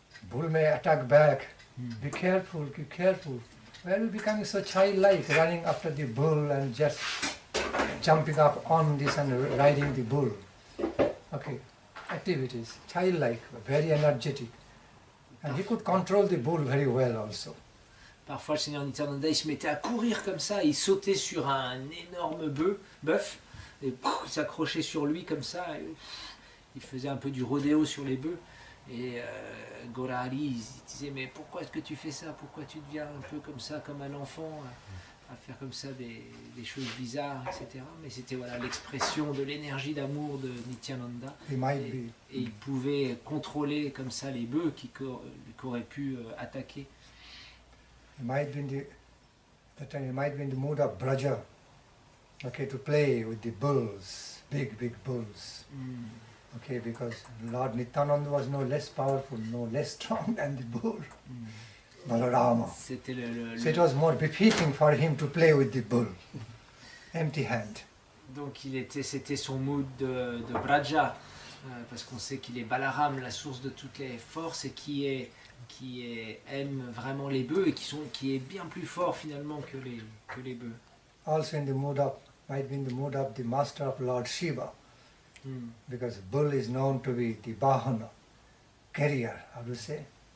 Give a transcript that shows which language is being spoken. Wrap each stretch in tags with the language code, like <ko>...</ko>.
<en>Bull may attack back. Be careful, be careful. Why are you becoming so childlike, running after the bull and just jumping up on this and riding the bull? Activities, childlike, very energetic. And he could control the bull very well also.</en> <fr>Parfois, le Seigneur Nityananda, il se mettait à courir comme ça, il sautait sur un énorme bœuf, et il s'accrochait sur lui comme ça, et, il faisait un peu du rodéo sur les bœufs. Et Gaurahari, il disait, mais pourquoi est-ce que tu fais ça? Pourquoi tu deviens un peu comme ça, comme un enfant, à faire comme ça des choses bizarres, etc. Mais c'était l'expression de l'énergie d'amour de Nityananda. Et il pouvait contrôler comme ça les bœufs qui auraient pu attaquer.</fr> <en>He might be in the mood of Braja, to play with the bulls, big bulls. Because Lord Nityananda was no less powerful, no less strong than the bull, Balarama. So it was more befitting for him to play with the bull, empty hand.</en> <fr>Donc c'était son mood de Braja, parce qu'on sait qu'il est Balaram, la source de toutes les forces, et qui aime vraiment les bœufs et qui est bien plus fort finalement que les bœufs.</fr> <en>Also might be in the mood of the master of Lord Shiva, because bull is known to be the Bahana, carrier, how do you say?</en>